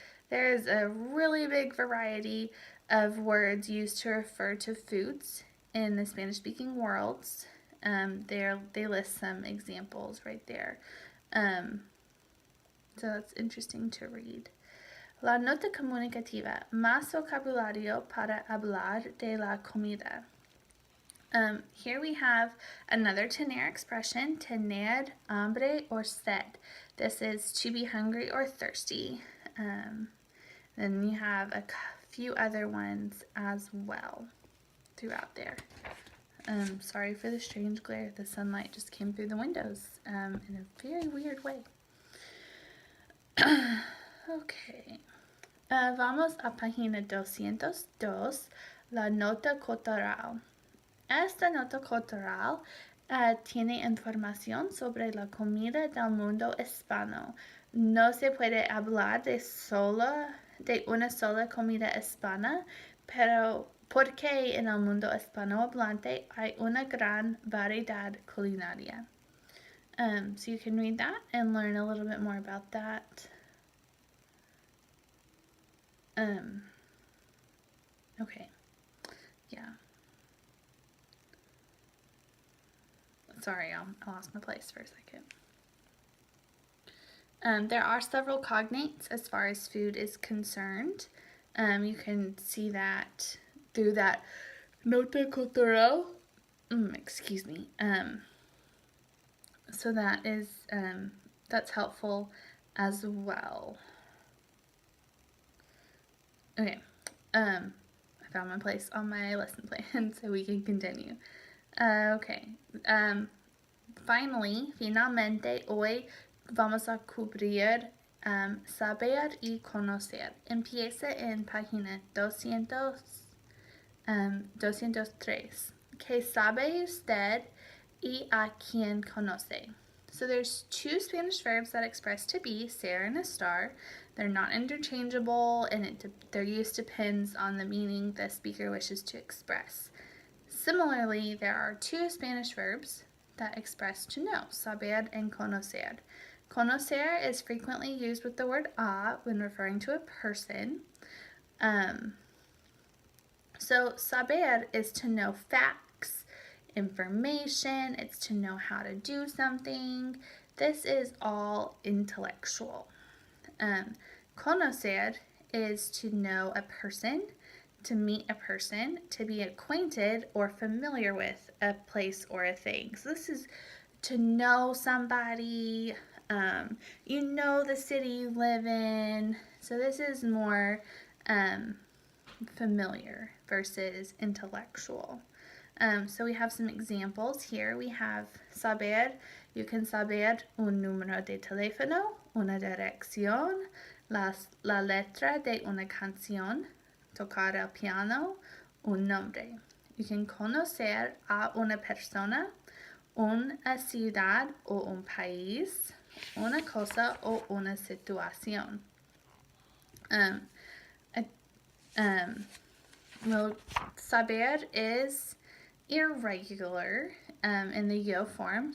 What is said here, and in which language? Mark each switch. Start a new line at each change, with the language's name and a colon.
English: There's a really big variety of words used to refer to foods in the Spanish-speaking worlds. They list some examples right there. So that's interesting to read.
Spanish: La nota comunicativa, más vocabulario para hablar de la comida.
English: Here we have another tener expression, tener hambre or sed. This is to be hungry or thirsty. Then you have a few other ones as well throughout there. Sorry for the strange glare. The sunlight just came through the windows in a very weird way.
Spanish: Okay. Vamos a página 202, la nota cultural. Esta nota cultural tiene información sobre la comida del mundo hispano. No se puede hablar de una sola comida hispana, pero porque en el mundo hispanohablante hay una gran variedad culinaria.
English: So you can read that and learn a little bit more about that. Okay, yeah. Sorry, I lost my place for a second. There are several cognates as far as food is concerned. You can see that through that nota cultural. Excuse me. So that is that's helpful as well. Okay. I found my place on my lesson plan, so we can continue. Okay.
Spanish: Finalmente, hoy vamos a cubrir saber y conocer. Empieza en página 203. ¿Qué sabe usted y a quién conoce?
English: So there's two Spanish verbs that express to be, ser and estar. They're not interchangeable, and their use depends on the meaning the speaker wishes to express. Similarly, there are two Spanish verbs that express to know, saber and conocer. Conocer is frequently used with the word a when referring to a person. So saber is to know facts, information, it's to know how to do something. This is all intellectual. Conocer is to know a person, to meet a person, to be acquainted or familiar with a place or a thing. So this is to know somebody, you know the city you live in. So this is more familiar versus intellectual. So we have some examples here. We have saber. You can
Spanish: saber un número de teléfono, una dirección, la letra de una canción, tocar el piano, un nombre.
English: You can
Spanish: conocer a una persona, una ciudad o un país, una cosa o una situación.
English: Well, saber is irregular in the yo form.